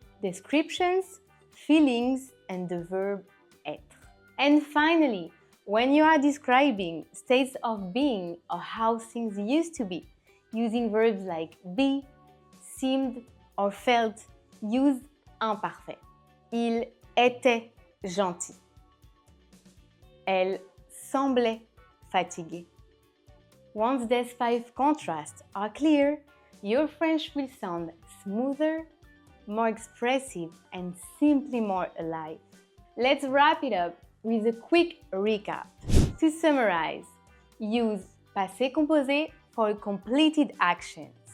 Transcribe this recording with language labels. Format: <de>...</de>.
<en>Descriptions, feelings, and the verb être. And finally, when you are describing states of being or how things used to be, using verbs like be, seemed, or felt, use</en> <fr>imparfait. Il était gentil. Elle semblait fatiguée.</fr> <en>Once these 5 contrasts are clear, your French will sound smoother, more expressive, and simply more alive. Let's wrap it up with a quick recap. To summarize, use passé composé for completed actions.</en>